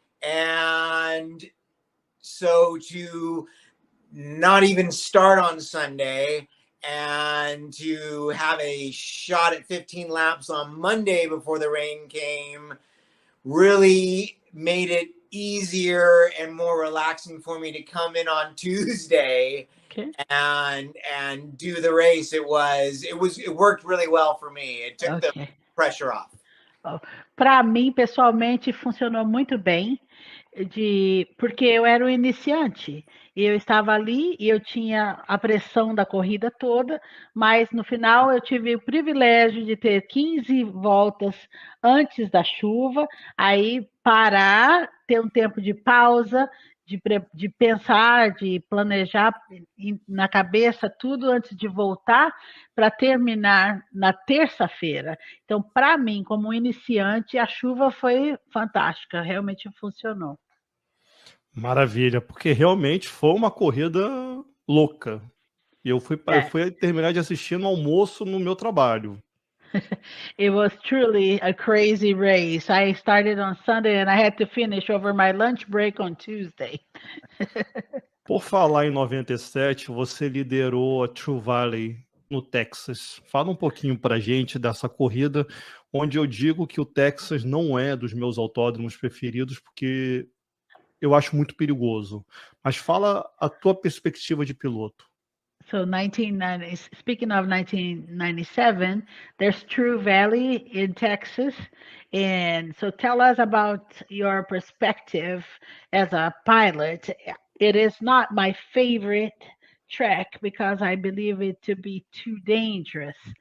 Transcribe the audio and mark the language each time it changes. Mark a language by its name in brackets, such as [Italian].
[English] And so to not even start on Sunday and to have a shot at 15 laps on Monday before the rain came really made it easier and more relaxing for me to come in on Tuesday. Okay. And do the race. It worked really well for me. It took the pressure off. [Portuguese] Para mim, pessoalmente, funcionou muito bem, porque eu era um iniciante. Eu estava ali e eu tinha a pressão da corrida toda, mas no final eu tive o privilégio de ter 15 voltas antes da chuva, aí parar, ter um tempo de pausa, de pensar, de planejar na cabeça tudo antes de voltar para terminar na terça-feira. Então, para mim, como foi fantástica, realmente funcionou. Maravilha, porque realmente foi uma corrida louca. Eu fui terminar de assistir no almoço no meu trabalho. [English] It was truly a crazy race. I started on Sunday and I had to finish over my lunch break on Tuesday. [Portuguese] Por falar em 97, você liderou a True Valley no Texas. Fala um pouquinho pra gente dessa corrida, onde eu digo que o Texas não é dos meus autódromos preferidos, porque eu acho muito perigoso. Mas fala a tua perspectiva de piloto. [English] So speaking of 1997, there's True Valley in Texas. And so tell us about your perspective as a pilot. It is not my favorite track because I believe it to be too dangerous.